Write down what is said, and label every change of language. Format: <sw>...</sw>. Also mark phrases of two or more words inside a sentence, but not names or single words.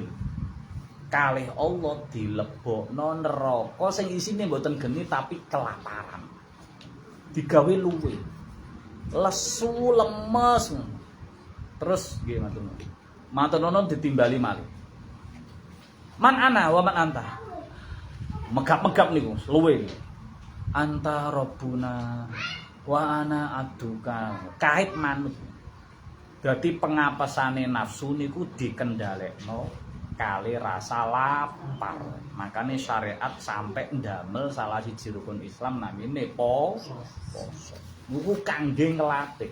<jv>Kalih Allah dilebokno neraka sing isine mboten geni tapi kelaparan. Digawe luwe. Lesu lemes. Terus nggih matur nuwun. Matur nuwun ditimbali malih.</jv> <ar>من أنا ومن أنت?</ar> <jv>Megap-megap niku luwe.</jv> <ar>أنت ربنا وأنا عبدك.</ar> <jv>Kait manut. Dadi pengapesane nafsu niku dikendhalekno kali rasa lapar. Makane syariat sampai ndamel salah siji rukun Islam namine poso. Niku kangge nglatih.</jv>